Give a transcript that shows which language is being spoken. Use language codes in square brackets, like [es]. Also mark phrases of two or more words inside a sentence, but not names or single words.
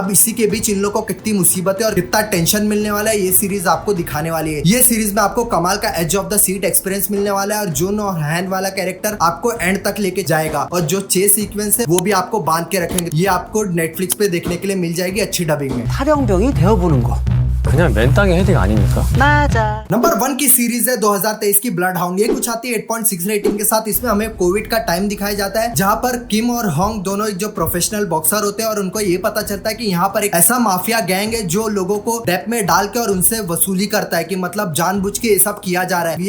[hi] अब इसी के बीच इन लोगों को कितनी मुसीबतें और कितना टेंशन मिलने वाला है ये सीरीज आपको दिखाने वाली है। ये सीरीज में आपको कमाल का [en] edge of the seat experience [hi] मिलने वाला है और जुन और हैन वाला कैरेक्टर आपको एंड तक लेके जाएगा और जो [en] chase sequence [hi] है वो भी आपको बांध के रखेंगे। ये आपको नेटफ्लिक्स पे देखने के लिए मिल जाएगी अच्छी डबिंग में। [ko] 탈영병이 되어보는 거. 그냥 맨 땅의 헤딩 아닙니까? 맞아. [hi] नंबर 1 की सीरीज है 2023 की ब्लड हाउंड। ये कुछ आती है 8.6 रेटिंग के साथ। इसमें हमें कोविड का टाइम दिखाया जाता है जहां पर किम और होंग दोनों एक जो [en] professional boxer [hi] होते हैं और उनको ये पता चलता है कि यहाँ पर एक ऐसा [en] mafia gang [hi] है जो लोगों को डेप में डाल के और उनसे वसूली करता है, कि मतलब जानबूझ के ये सब किया जा रहा है।